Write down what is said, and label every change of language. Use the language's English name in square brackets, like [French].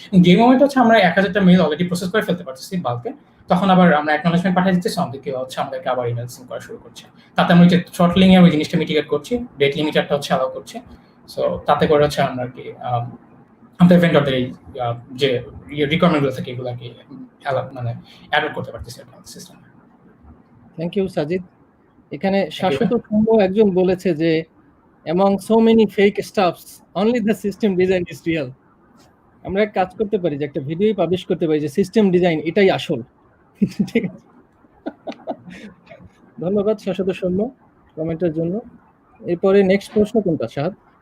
[Bangla] যে মোমেন্ট হচ্ছে আমরা 1000টা মেইল অলরেডি প্রসেস করে ফেলতে পারতেছি বাল্কে, তখন আবার আমরা অ্যাকনলেজমেন্ট পাঠিয়ে দিচ্ছি, আমাদেরকে আবার ইমেল সেন্ড করা শুরু করছে। তাতে আমরা যে থ্রটলিং এর ওই জিনিসটা মিটিগেট করছি, ডেট লিমিটারটা হচ্ছে অ্যালাউ করছি। সো তাতে করে হচ্ছে আমরা আর কি আমাদের ভেন্ডরদের এই যে রিকোয়ারমেন্টগুলো থাকে এগুলো আর কি মানে অ্যাড করতে পারতেছি সিস্টেমে। [English] Thank you Sajid. [Bangla] এখানে শাশ্বত সৌম্য একজন বলেছে যে [English] among so many fake stuffs only the system design is real. [Bangla] আমরা এক কাজ করতে পারি যে একটা ভিডিও পাবলিশ করতে পারি যে সিস্টেম ডিজাইন এটাই আসল। ঠিক আছে, ধন্যবাদ শাশ্বত সৌম্য কমেন্টের জন্য। এরপরে নেক্সট প্রশ্ন কোনটা শাহাদ?